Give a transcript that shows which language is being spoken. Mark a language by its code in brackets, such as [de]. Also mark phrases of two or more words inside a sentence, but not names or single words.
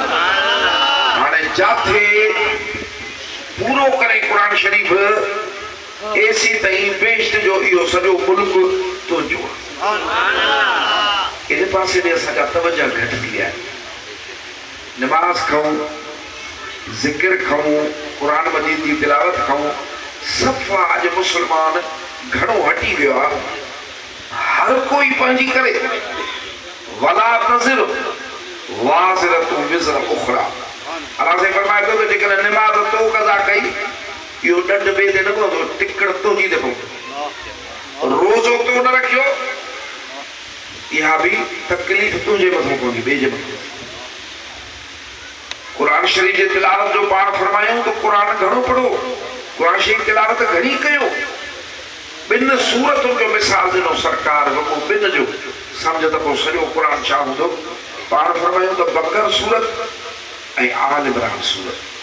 [sd] हाणे जाथे पूरो करे क़ुरान शरीफ़ एसी ताईं बेश्त जो इहो सॼो मुल्क तुंहिंजो इन पासे ॾे असांजा तवजा घटि थी विया आहिनि। नमाज़ खाऊं ज़िक्र खाऊं क़ुरान मजीद जी तिलावत खाऊं सफ़ा अॼु मुस्लमान घणो हटी वियो आहे। हर कोई पंहिंजी करे [ar] ولا تزر وازرة وزر أخرى [sd] अल्लाह से फरमाए थो त जेकॾहिं निमाज़ तो क़ज़ा कई इहो ॾंढ ॿिए ते न पवंदो टिकड़ तुंहिंजी ते पवंदो रोज़ो तो न रखियो इहा बि तकलीफ़ तुंहिंजे मथां पवंदी ॿिए जे मथां। क़ुरान शरीफ़ जे तिलावत जो पाण फरमायूं त क़ुरान घणो पढ़ो क़ुरान शरीफ़ तिलावत घणी कयो ॿिनि सूरतुनि जो मिसाल ॾिनो सरकार वॻो ॿिनि जो सम्झ त पोइ सॼो क़ुरान छा हूंदो पाण फरमायूं त बकर सूरत ऐं आल इमरान सूरत